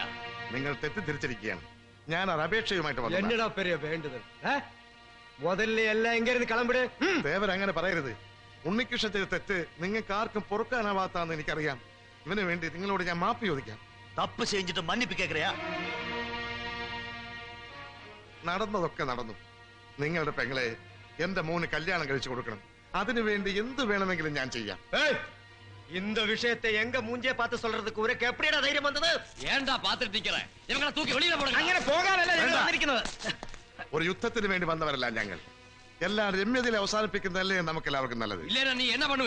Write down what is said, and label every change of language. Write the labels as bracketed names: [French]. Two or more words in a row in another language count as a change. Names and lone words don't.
[Malayalam] നിങ്ങൾ തെറ്റിദ്ധരിച്ചിരിക്കുകയാണ്. ഞാൻ ഒരു അപേക്ഷയുമായിട്ട് വന്നതാ. [Tamil] என்னடா பெரிய வேண்டுதல்? முதல்ல எல்லாம் எங்க இருந்து கிளம்பிடு. [Malayalam] ദേവൻ അങ്ങനെ പറയരുത്. ഉണ്ണികൃഷ്ണൻ ചെയ്ത തെറ്റ് നിങ്ങൾക്ക് ആർക്കും പൊറുക്കാനാവാത്താന്ന് എനിക്കറിയാം. ഇവന് വേണ്ടി നിങ്ങളോട് ഞാൻ മാപ്പ് ചോദിക്കാം. [Tamil] தப்பு செஞ்சுட்டு மன்னிப்பு கேக்குறியா? [Malayalam] നടന്നതൊക്കെ നടന്നു. നിങ്ങളുടെ പെങ്ങളെ എന്റെ മോന് കല്യാണം കഴിച്ചു കൊടുക്കണം. അതിനുവേണ്ടി എന്ത് വേണമെങ്കിലും ഞാൻ ചെയ്യാം. [Tamil] இந்த விஷயத்தை எங்க மூஞ்சே பார்த்து சொல்றதுக்கு உனக்கு எப்படிடா தைரியம் வந்தது? ஏன்டா பாத்துட்டு நிக்கிற? இவங்களை தூக்கி வெளியில போடுங்க. [Malayalam] അങ്ങനെ പോകാനല്ല ഞങ്ങൾ വന്നിരിക്കുന്നത്. ഒരു യുദ്ധത്തിന് വേണ്ടി വന്നവരല്ല ഞങ്ങൾ. എല്ലാം രമ്യതയിൽ അവസാനിപ്പിക്കുന്നതല്ലേ നമുക്ക് എല്ലാവർക്കും നല്ലത്. [Tamil] இல்லைன்னா நீ என்ன பண்ணுவ?